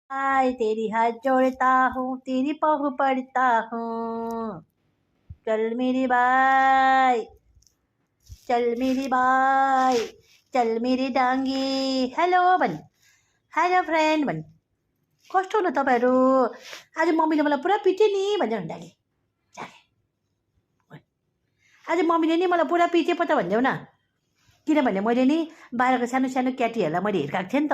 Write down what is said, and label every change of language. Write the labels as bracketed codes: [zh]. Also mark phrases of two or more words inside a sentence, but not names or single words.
[hi] आय तेरी हाथ जोड़ता हूँ तेरी पहू पड़ता हूँ चल मेरी बाई चल मेरी बाई चल मेरी डाङ्गी [ne] हेलो भन् [en] hello friend [ne] भन् कस्तो हुनु तपाईँहरू आज मम्मीले मलाई पुरा पिट्यो नि भन्छ डाङ्गी आज मम्मीले नि मलाई पुरा पिट्यो पो त भनिदेऊ न किनभने मैले नि बाहिरको सानो सानो क्याटीहरूलाई मैले हिर्काएको थिएँ नि